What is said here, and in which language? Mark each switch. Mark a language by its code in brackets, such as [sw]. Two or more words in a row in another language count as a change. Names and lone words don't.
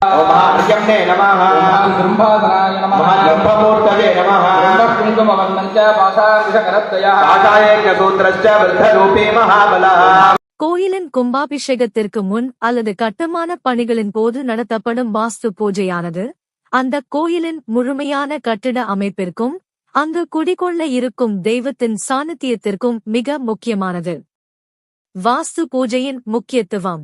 [sa] ओम महार्यम्ने नमः ओम ब्रह्मादनाय नमः ओम ब्रह्ममूर्तये नमः कुङ्कुमवर्णञ्च पाशाङ्कुशकरद्वयः पाशायज्ञसूत्रश्च वृद्धरूपी महाबलः [ta] கோயிலின் கும்பாபிஷேகத்திற்கு முன் அல்லது கட்டுமான பணிகளின் போது நடத்தப்படும் வாஸ்து பூஜையானது அந்த கோயிலின் முழுமையான கட்டிட அமைப்பிற்கும் அங்கு குடிகொள்ள இருக்கும் தெய்வத்தின் சாநித்தியத்திற்கும் மிக முக்கியமானது. வாஸ்து பூஜையின் முக்கியத்துவம்.